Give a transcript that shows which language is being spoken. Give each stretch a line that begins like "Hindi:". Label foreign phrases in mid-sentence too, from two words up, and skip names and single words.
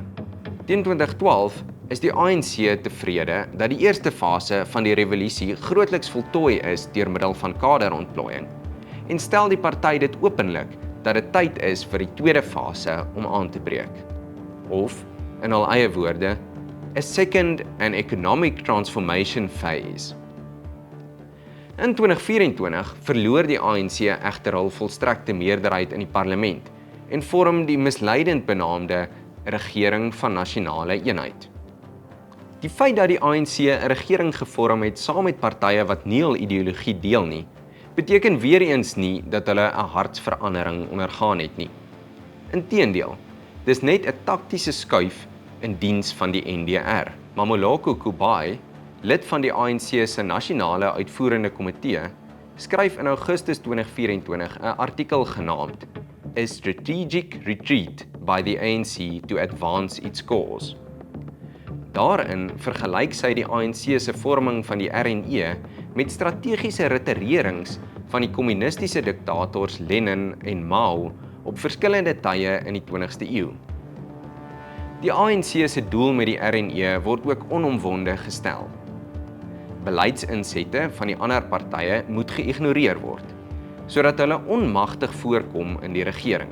Afrikaans: Teen 2012 is die ANC tevrede dat die eerste fase van die revolusie grootliks voltooi is deur middel van kaderontplooiing en stel die party dit openlik dat dit tyd is vir die tweede fase om aan te breek. Of, in hul eie woorde,
English: a second and economic transformation phase.
Afrikaans: In 2024 verloor die ANC egter hul volstrekte meerderheid in die parlement en vorm die misleidend benaamde regering van nasionale eenheid. Die feit dat die ANC 'n regering gevorm het saam met partye wat nie hul ideologie deel nie, beteken weer eens nie dat hulle 'n hartsverandering ondergaan het nie. Inteendeel, dis net 'n taktiese skuif in diens van die NDR. Mamoloko Kubai, lid van die ANC se nasionale uitvoerende komitee, skryf in Augustus 2024 'n artikel genaamd A Strategic Retreat by the ANC to Advance its Cause. Daarin vergelyk sy die ANC se vorming van die RNE met strategiese retirerings van die kommunistiese diktators Lenin en Mao op verskillende tye in die 20ste eeu. Die ANC se doel met die RNE word ook onomwonde gestel: beleidsinsette van die ander partye moet geïgnoreer word, sodat hulle onmagtig voorkom in die regering.